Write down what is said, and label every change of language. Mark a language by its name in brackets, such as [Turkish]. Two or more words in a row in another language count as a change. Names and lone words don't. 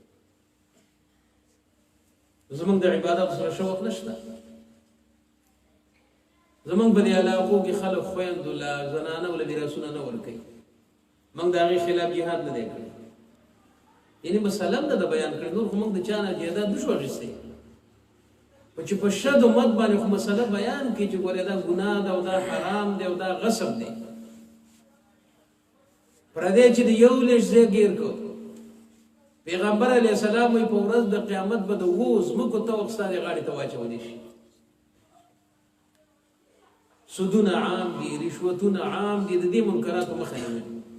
[Pashto] زمونږ د عبادت سره شوق نشته. زمونږ په دې علاقو کې خلک خویندو له زنانو له میراثونه نه ورکوي. موږ د هغې خلاف جهاد نه دی کړی. یعنې مسله هم ده د بیان کړې. نور خو موږ د چا نه جایداد نشو اخیستی. په چې په شد و مد باندې خو مسله بیان کړي چې ګورې دا ګناه ده او دا حرام دی او دا غصب دی. پردی چې د یو لږ ځای ګیر کړو. پیغمبر علیه السلام وایي په ورځ د قیامت به د اوو ځمکو طوق ستا د غاړې ته واچولی شي. سودونه عام دي، رشوتونه عام دي، د دې منکراتو مخه یې نیولې.